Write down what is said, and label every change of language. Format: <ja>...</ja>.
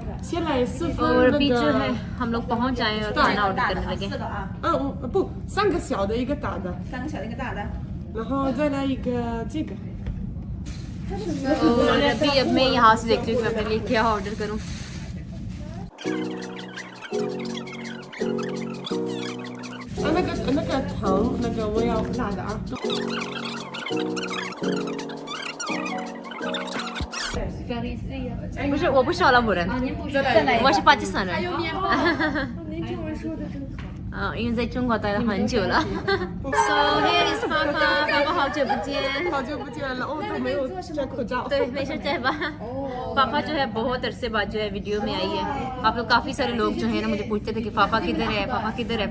<hi>और अभी जो है हम लोग पहुँच जाए और खाना ऑर्डर करने लगे।</hi> <zh>不，3个小的，一个大的，3个小的，一个大的，然后再来一个这个。</zh> <hi>और अभी अब मैं यहाँ से देख रही हूँ कि मैं अपने लिए क्या ऑर्डर करूँ।</hi> <zh>那个糖，那个我要辣的啊。不是，我不是阿拉伯人，我是巴基斯坦人。您中文说的真好。因为在中国待了很久了。</zh> <en>So here is</en> <zh>爸爸，爸爸好久不见。好久不见了，哦，都没有摘口罩。对，没事摘吧。</zh> <hi>पापा जो है बहुत अरसे बाद जो है वीडियो में आई है। आप लोग काफ़ी सारे लोग जो है ना मुझे पूछते थे कि पापा किधर है, पापा किधर है।</hi>